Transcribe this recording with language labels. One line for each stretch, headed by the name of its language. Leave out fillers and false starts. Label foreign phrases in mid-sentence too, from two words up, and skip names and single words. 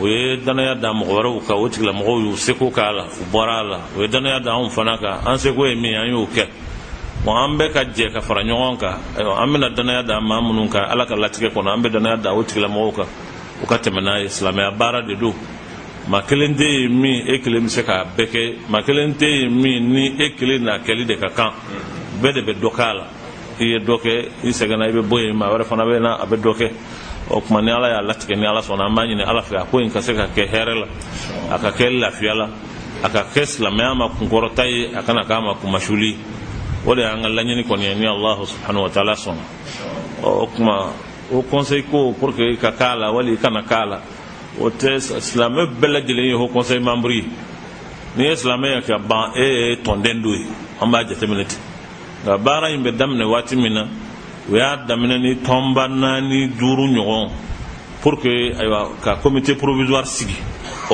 Bambara: ye danaya da mɔgɔ wɛrɛw kan o tigilamɔgɔw y'u seko k'a la u bɔra a la o ye danaya da anw fana kan an seko ye min an y'o kɛ an bɛ ka jɛ ka fara ɲɔgɔn kan an bɛna danaya da maa minnu kan ala ka latigɛ kɔnɔ an bɛ danaya da o tigilamɔgɔw kan u ka tɛmɛ n'a ye silamɛya baara de don maa kelen tɛ yen min e kelen bɛ se k'a bɛɛ kɛ maa kelen tɛ yen min ni e kelen n'a kɛli de ka kan bɛɛ de bɛ dɔ k'a la i ye dɔ kɛ i sɛgɛnna i bɛ bɔ yen maa wɛrɛ fana bɛ na a bɛ dɔ kɛ o kuma ni ala ya latigɛ ni ala sɔnna an b'a ɲini ala fɛ a ko in ka se ka kɛ hɛrɛ la a ka kɛ lafiya la a ka kɛ silamɛya ma kunkɔrɔta ye a kana k'a ma kumasuli o de y'an ka laɲini kɔni ye ni
Arabic: الله سبحانه وتعالى
Bambara: sɔnna o kuma o conseil ko
French: pour que
Bambara: ka k'a la wali kana k'a la o tɛ silamɛ bɛɛ lajɛlen ye o
French: conseil membre
Bambara: ye ni ye silamɛya ka ban e ye tɔnden dɔ ye an b'a jateminɛ ten nka baara in bɛ daminɛ waati min na o y'a daminɛ ni tɔnba 4 5 ɲɔgɔn
French: pour que
Bambara: ayiwa ka
French: comité provisoire
Bambara: sigi o